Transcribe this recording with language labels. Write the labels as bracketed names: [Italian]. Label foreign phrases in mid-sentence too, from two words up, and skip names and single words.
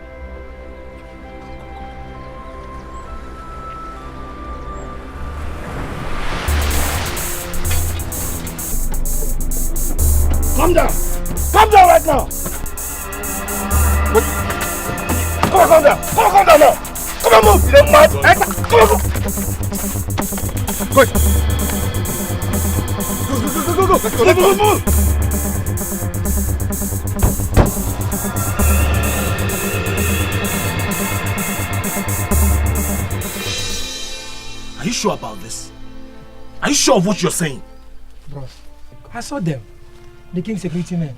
[English] Calm down! Calm down right now! Wait. Come on, calm down! Come on, calm down now! Come on, move! You don't mad! Come on, move! Go! Go! Let's go! Move! Are you sure about this? Are you sure of what you're saying? Bros, I saw them. The king's security men.